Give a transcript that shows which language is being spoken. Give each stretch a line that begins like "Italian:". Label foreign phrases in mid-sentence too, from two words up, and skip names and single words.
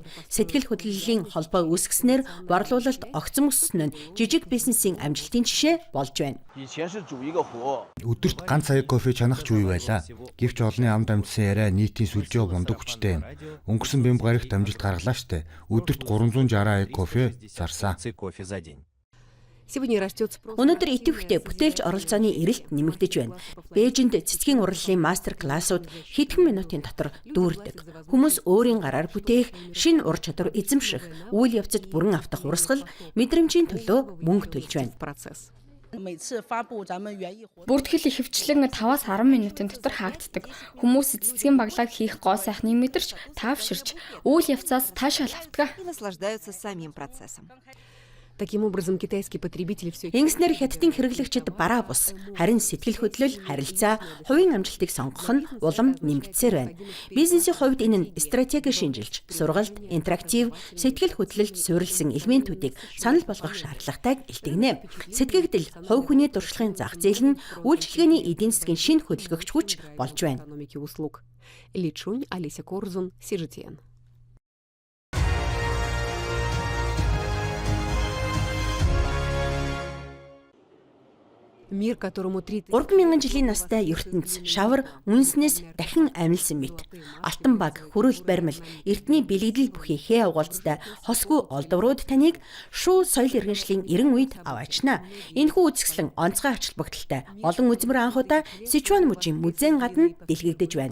Mongolian: Сэтгэл хөдлөлийн холбоо үүсгэснээр борлуулалт огцом өссөн нь жижиг бизнесийн амжилтын жишээ болж байна. Өдөрт ганц аяг кофе чанах ч үе байлаа. Гэвч олонний амд амьдсан яриа нийтийн сүлжээ мундаг хүчтэй юм. Өнгөрсөн бямб гарагт амжилт гаргалаа штэ. Өдөрт 360 аяг кофе зарсаа.
Russian: Сегодня растет спрос.
Mongolian: Өнөөдөр идэвхтэй бүтээлч оролцооны эрэлт нэмэгдэж байна. Бээжинд цэцгийн урлалын мастер классууд хэдхэн минутын дотор дүүрдэг. Хүмүүс өөрийн гараар бүтээх, шинэ ур чадвар эзэмших, үйл явцад бүрэн автах урсгал, мэдрэмжийн төлөө мөнгө төлж байна. Процесс. Бүртгэл ихэвчлэн 5-10 минутын дотор хаагддаг. Хүмүүс цэцгийн баглааг хийх гоо сайхныг мэдэрч таавширч үйл явцаас таашаал автдаг.
Russian: И наслаждаются самим процессом. Таким образом, китайский потребитель все
Mongolian: Ингэснээр хятадын хэрэглэгчид бараа бус, харин сэтгэл хөдлөл, харилцаа, хувийн амжилтыг сонгох нь улам нэмэгдсээр байна. Бизнесийн хувьд энэ нь стратеги шинжилж, сургалт, интерактив, сэтгэл хөдлөлд суурилсан элементүүдийг санал болгох шаардлагатайг илтгэнэ. Сэтгэгдэл, хувь хүний дуршлагын зах зээл нь үйлчилгээний эдийн засгийн шинэ хөдөлгөгч хүч болж байна.
Russian: экономики услуг. Ли Чунь, Олеся Корзун, Сижитьен. Мир, которому
Mongolian: 3000 жилийн настай ертөнц шавар үнснээс дахин амилсан мэт. Алтан баг, хөрөл баримл, эртний бэлэгдэл бүхий хээ угаалцтай хосгүй олдврууд таныг шуу соёл иргэншлийн 90 үед аваачна. Энэхүү үзэсгэлэн онцгой ач холбогдолтой олон үзмэр анхудаа Сичуан мужийн музейн гадна дэлгэгдэж байна.